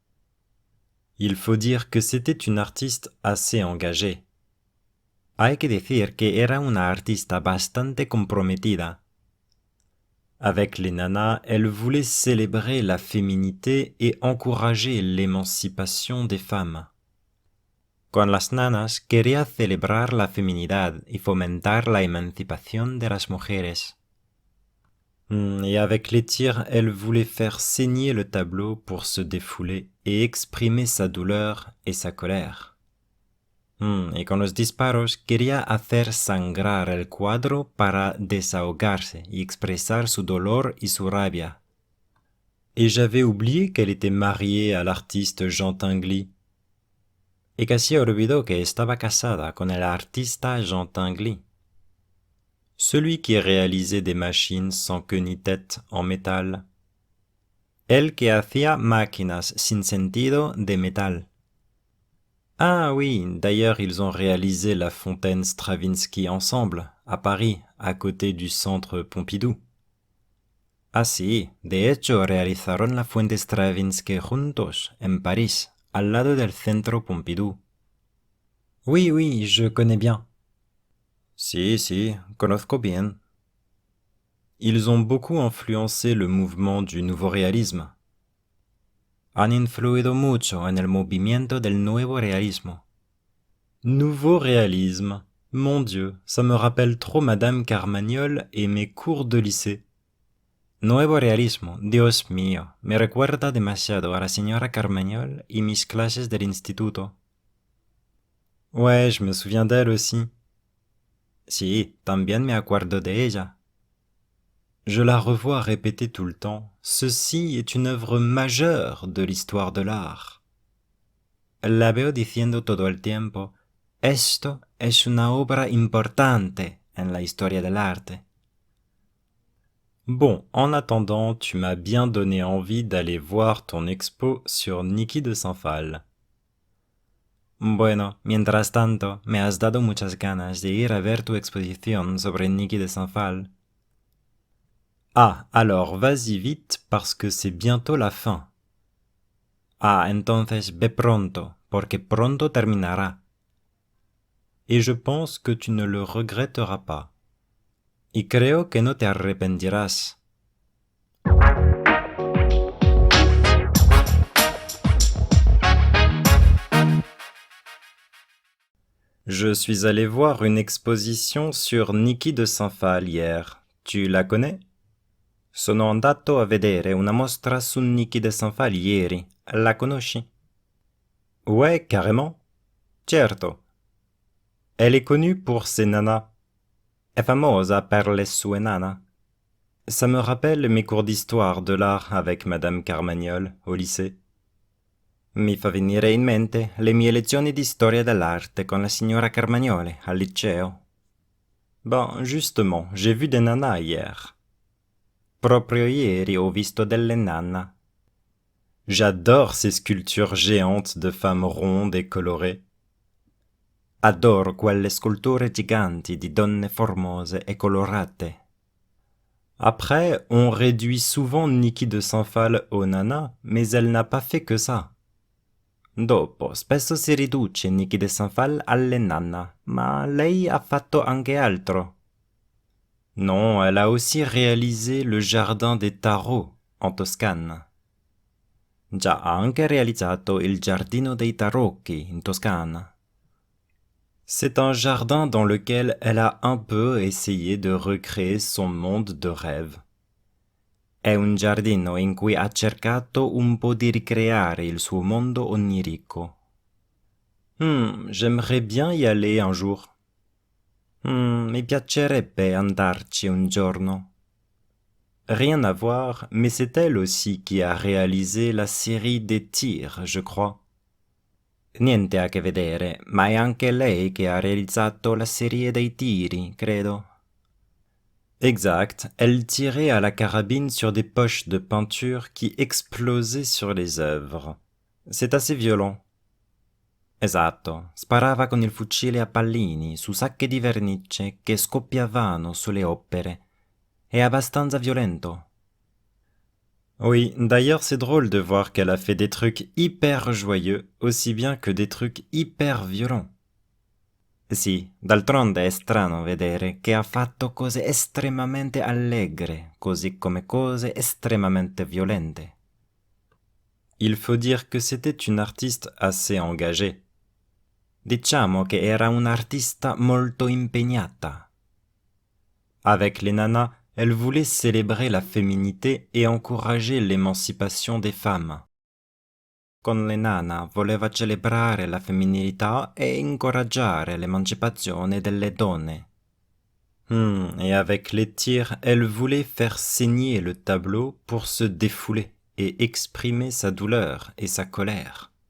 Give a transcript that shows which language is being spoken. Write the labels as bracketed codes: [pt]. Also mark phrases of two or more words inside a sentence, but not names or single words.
[fr] Il faut dire que c'était une artiste assez engagée. [es] Hay que decir que era una artista bastante comprometida. [fr] Avec les nanas, elle voulait célébrer la féminité et encourager l'émancipation des femmes. [es] Con las nanas quería celebrar la feminidad y fomentar la emancipación de las mujeres. [fr] Et avec les tirs, elle voulait faire saigner le tableau pour se défouler et exprimer sa douleur et sa colère. [es] Y con los disparos quería hacer sangrar el cuadro para desahogarse y expresar su dolor y su rabia. [fr] Et j'avais oublié qu'elle était mariée à l'artiste Jean Tinguely. [es] Y casi olvidó que estaba casada con el artista Jean Tinguely. [fr] Celui qui réalisait des machines sans queue ni tête en métal. [es] El que hacía máquinas sin sentido de metal. [fr] Ah oui, d'ailleurs ils ont réalisé la fontaine Stravinsky ensemble, à Paris, à côté du centre Pompidou. [es] Ah sí, de hecho realizaron la fuente Stravinsky juntos, en París, al lado del centro Pompidou. [fr] Oui, je connais bien. [es] Si, conozco bien. [fr] Ils ont beaucoup influencé le mouvement du nouveau réalisme. [es] Han influido mucho en el movimiento del nuevo realismo. [fr] Nouveau réalisme. Mon Dieu, ça me rappelle trop Madame Carmagnole et mes cours de lycée. [es] Nuevo realismo, Dios mío, me recuerda demasiado a la señora Carmagnole y mis clases del instituto. [fr] Ouais, je me souviens d'elle aussi. [es] Si, también me acuerdo de ella. [fr] Je la revois répéter tout le temps. Ceci est une œuvre majeure de l'histoire de l'art. [es] La veo diciendo todo el tiempo. Esto es una obra importante en la historia del arte. [fr] Bon, en attendant, tu m'as bien donné envie d'aller voir ton expo sur Niki de Saint-Phal. [es] Bueno, mientras tanto, me has dado muchas ganas de ir a ver tu exposición sobre Niki de Saint-Phal. [fr] Ah, alors vas-y vite parce que c'est bientôt la fin. [es] Ah, entonces ve pronto, porque pronto terminará. [fr] Et je pense que tu ne le regretteras pas. [es] Y creo que no te arrepentirás. [fr] Je suis allé voir une exposition sur Niki de Saint-Phal hier. Tu la connais? [it] Sono andato a vedere una mostra su Niki de Saint-Phal ieri. La conosci? [fr] Ouais, carrément. [it] Certo. [fr] Elle est connue pour ses nanas. [it] È famosa per le sue nanas. [fr] Ça me rappelle mes cours d'histoire de l'art avec Madame Carmagnole au lycée. [it] Mi fa venire in mente le mie lezioni di storia dell'arte con la signora Carmagnole al liceo. [fr] Bon, justement, j'ai vu des nanas hier. [it] Proprio ieri ho visto delle nanas. [fr] J'adore ces sculptures géantes de femmes rondes et colorées. [it] Adoro quelle sculture giganti di donne formose e colorate. [fr] Après, on réduit souvent Niki de Saint-Phal aux nanas, mais elle n'a pas fait que ça. [it] Dopo, spesso si riduce Niki de Saint-Phal alle nanas, ma lei ha fatto anche altro. [fr] Non, elle a aussi réalisé le jardin des Tarots en Toscane. [it] Già ha anche realizzato il giardino dei tarocchi in Toscane. [fr] C'est un jardin dans lequel elle a un peu essayé de recréer son monde de rêve. [it] È un giardino in cui ha cercato un po' di ricreare il suo mondo onirico. [fr] J'aimerais bien y aller un jour. [it] Mi piacerebbe andarci un giorno. [fr] Rien à voir, mais c'est elle aussi qui a réalisé la série des tirs, je crois. [it] Niente a che vedere, ma è anche lei che ha realizzato la serie dei tiri, credo. [fr] Exact, elle tirait à la carabine sur des poches de peinture qui explosaient sur les œuvres. C'est assez violent. [it] Esatto, sparava con il fucile a pallini su sacche di vernice che scoppiavano sulle opere. È abbastanza violento. [fr] Oui, d'ailleurs c'est drôle de voir qu'elle a fait des trucs hyper joyeux, aussi bien que des trucs hyper violents. [it] Sì, d'altronde è strano vedere che ha fatto cose estremamente allegre, così come cose estremamente violente. [fr] Il faut dire que c'était une artiste assez engagée. [it] Diciamo che era un'artista molto impegnata. [fr] Avec les nanas, elle voulait célébrer la féminité et encourager l'émancipation des femmes. [it] Con le nana voleva celebrare la femminilità e incoraggiare l'emancipazione delle donne. [fr] Et avec les tirs, elle voulait faire saigner le tableau pour se défouler et exprimer sa douleur et sa colère.